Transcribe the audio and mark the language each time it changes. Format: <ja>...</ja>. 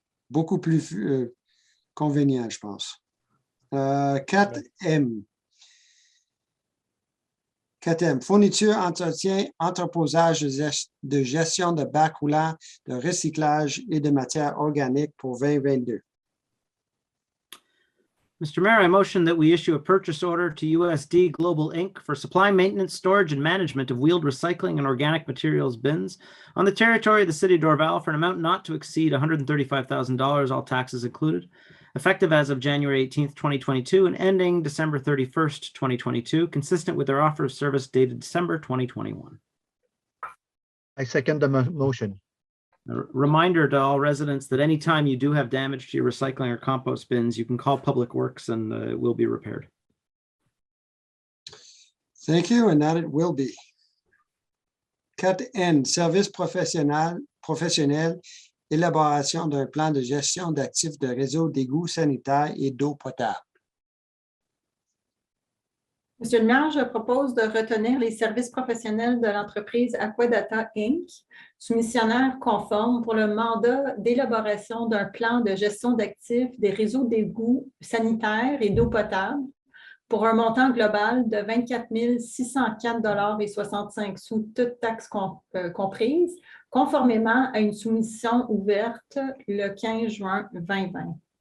<fr>Beaucoup plus convenient, je pense. 4M. 4M, fourniture, entretien, entreposage de gestion de bacs roulants, de recyclage et de matières organiques pour 2022.</fr> <en>Mr. Mayor, I motion that we issue a purchase order to USD Global Inc. for supply, maintenance, storage, and management of wheeled recycling and organic materials bins on the territory of the city of Dorval for an amount not to exceed $135,000, all taxes included, effective as of January 18th, 2022, and ending December 31st, 2022, consistent with their offer of service dated December 2021. I second the motion. A reminder to all residents that anytime you do have damage to your recycling or compost bins, you can call Public Works and it will be repaired. Thank you, and that it will be.</en> <fr>4N, service professionnel, élaboration d'un plan de gestion d'actifs de réseau d'égouts sanitaires et d'eau potable. Monsieur le maire, je propose de retenir les services professionnels de l'entreprise Aquadata Inc., soumissionnaire conforme pour le mandat d'élaboration d'un plan de gestion d'actifs des réseaux d'égouts sanitaires et d'eau potable pour un montant global de 24 604,65 $, toutes taxes comprises, conformément à une soumission ouverte le 15 juin 2020.</fr>